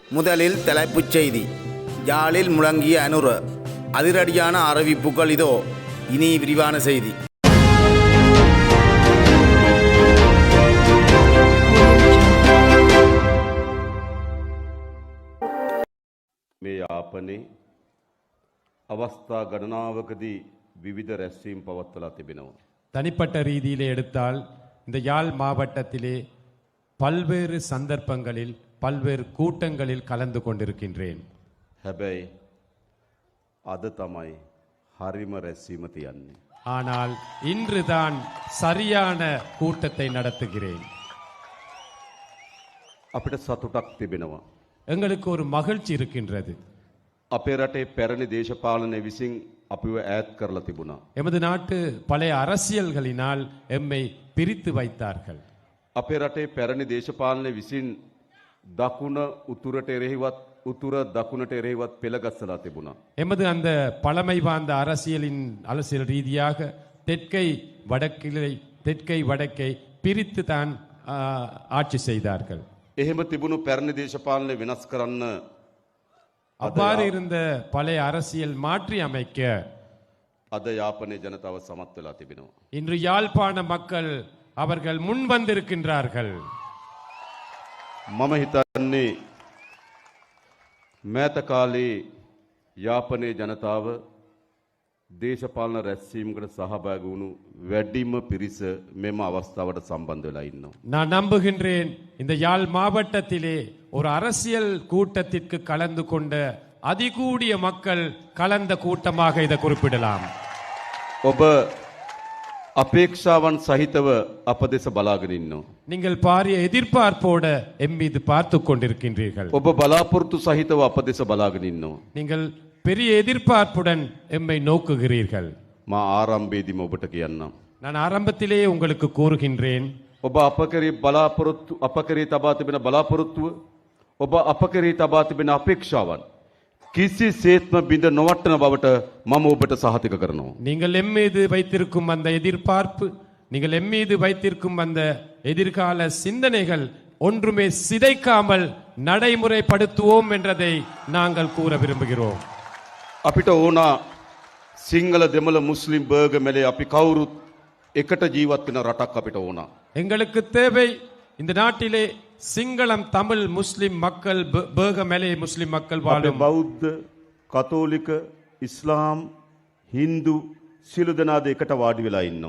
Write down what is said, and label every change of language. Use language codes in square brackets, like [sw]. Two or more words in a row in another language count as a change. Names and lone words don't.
[ta] முதலில் தலைப்புச் செய்தி. யாழில் முழங்கிய அனுர அதிரடியான அறிவிப்புகள் இதோ. இனி விரிவான செய்தி. [si] මේ යාපනයේ අවස්ථා ගණනාවකදී විවිධ රැස්වීම් පවත්වලා තිබෙනවා. [ta] தனிப்பட்ட ரீதியிலே எடுத்தால் இந்த யாழ் மாவட்டத்திலே பல்வேறு சந்தர்ப்பங்களில் பல்வேறு கூட்டங்களில் கலந்து கொண்டிருக்கின்றேன். [si] හැබැයි අද තමයි හරිම රැස්වීම තියන්නේ. [ta] ஆனால் இன்றுதான் சரியான கூட்டத்தை நடத்துகிறேன். [si] අපිට සතුටක් තිබෙනවා. [ta] எங்களுக்கு ஒரு மகிழ்ச்சி இருக்கின்றது. [si] අපේ රටේ පැරණි දේශපාලනය විසින් අපිව ඈත් කරලා තිබුණා. [ta] எமது நாட்டு பழைய அரசியல்களினால் எம்மை பிரித்து வைத்தார்கள். [si] අපේ රටේ පැරණி දේශපාලනය විසින් දකුණ උතුරට එරෙහිවත් උතුර දකුණට එරෙහිවත් පෙළගස්සලා තිබුණා. [ta] எமது அந்த பழமை வாய்ந்த அரசியல் ரீதியாக தெற்கை வடக்கை பிரித்து தான் ஆட்சி செய்தார்கள். [si] එහෙම තිබුණු පැරණි දේශපාලනය වෙනස් කරන්න [ta] அவ்வாறு இருந்த பழைய அரசியல் மாற்றி அமைக்க [si] අද යාපනයේ ජනතාව සමත් වෙලා තිබෙනවා. [ta] இன்று யாழ்ப்பாண மக்கள் அவர்கள் முன் வந்திருக்கின்றார்கள். [si] මම හිතන්නේ මෑත කාලේ යාපනයේ ජනතාව දේශපාලන රැස්වීමකට සහභාගී වුණු වැඩිම පිරිස මෙම අවස්ථාවට සම්බන්ධ වෙලා ඉන්නවා. [ta] நான் நம்புகின்றேன் இந்த யாழ் மாவட்டத்திலே ஒரு அரசியல் கூட்டத்திற்கு கலந்து கொண்ட அதிகூடிய மக்கள் கலந்த கூட்டமாக இதை குறிப்பிடலாம். [si] ඔබ අපේක්ෂාවන් සහිතව අප දෙස බලාගෙන ඉන්නවා. [ta] நீங்கள் பாரிய எதிர்பார்ப்போட எம் மீது பார்த்து கொண்டிருக்கின்றீர்கள். [si] ඔබ බලාපොරොත්තු සහිතව අප දෙස බලාගෙන ඉන්නවා. [ta] நீங்கள் பெரிய எதிர்பார்ப்புடன் எம்மை நோக்குகிறீர்கள். [si] මා ආරම්භයේදීම ඔබට කියන්නම්. [ta] நான் ஆரம்பத்திலே உங்களுக்கு கூறுகின்றேன். [si] ඔබ අප කෙරෙහි තබා තිබෙන බලාපොරොත්තුව ඔබ අප කෙරෙහි තබා තිබෙන අපේක්ෂාවන් කිසිසේත්ම බිඳ නොවට්ටන බවට මම ඔබට සහතික කරනවා. [ta] நீங்கள் எம் மீது வைத்திருக்கும் அந்த எதிர்பார்ப்பு, நீங்கள் எம் மீது வைத்திருக்கும் அந்த எதிர்கால சிந்தனைகள் ஒன்றுமே சிதைக்காமல் நடைமுறைப்படுத்துவோம் என்றதை நாங்கள் கூற விரும்புகிறோம். [si] අපිට ඕනා සිංහල දෙමළ මුස්ලිම් බර්ග මෙලේ අපි කවුරුත් එකට ජීවත් වෙන රටක් අපිට ඕනා. [ta] எங்களுக்கு தேவை இந்த நாட்டிலே சிங்களம், தமிழ், முஸ்லிம் மக்கள், பேக மலே முஸ்லிம் மக்கள் வாழும். [si] බෞද්ධ, කතෝලික, ඉස්ලාම්, හින්දු සියලු දෙනාද එකට වාඩි වෙලා ඉන්නවා.